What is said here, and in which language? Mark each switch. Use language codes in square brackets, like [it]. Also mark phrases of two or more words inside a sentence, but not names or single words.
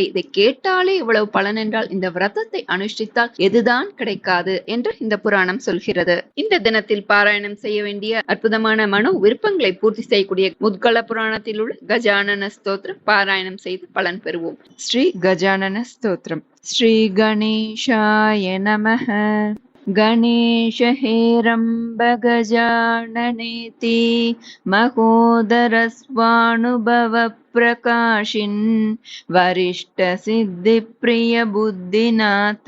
[ta] இதை கேட்டாலே இவ்வளவு பலன் என்றால் இந்த விரதத்தை அனுஷ்டித்தால் எதுதான் கிடைக்காது என்று இந்த புராணம் சொல்கிறது. இந்த தினத்தில் பாராயணம் செய்ய வேண்டிய அற்புதமான மனோ விருப்பங்களை பூர்த்தி செய்யக்கூடிய முத்கல புராணத்தில் உள்ள கஜானன ஸ்தோத்திரம் பாராயணம் செய்து பலன் பெறுவோம். ஸ்ரீ கஜானன ஸ்தோத்திரம். [sa] श्री गणेशाय नमः. गणेश हेरम्ब गजाननेति महोदरस्वानुभव प्रकाशिन् वरिष्ठ सिद्धिप्रिय बुद्धिनाथ